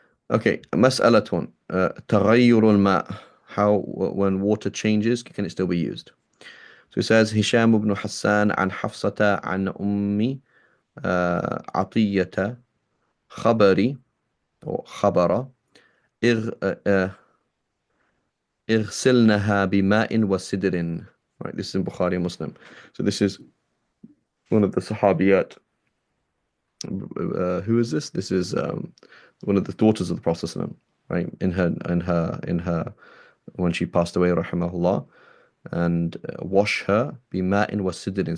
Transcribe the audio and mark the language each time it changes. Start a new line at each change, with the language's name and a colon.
English: Okay,
Arabic: مسألة تغير الماء.
English: How when water changes, can it still be used? So it says
Arabic: هشام بن حسان عن حفصة عن أم عطية خبري أو خبر اغسلنها بماء وسدر.
English: Right, this is in Bukhari and Muslim. So this is one of the Sahabiyat. Who is this? This is one of the daughters of the Prophet ﷺ, right? In her when she passed away, rahimahullah, and wash her
Arabic: bima'in wa sidrin.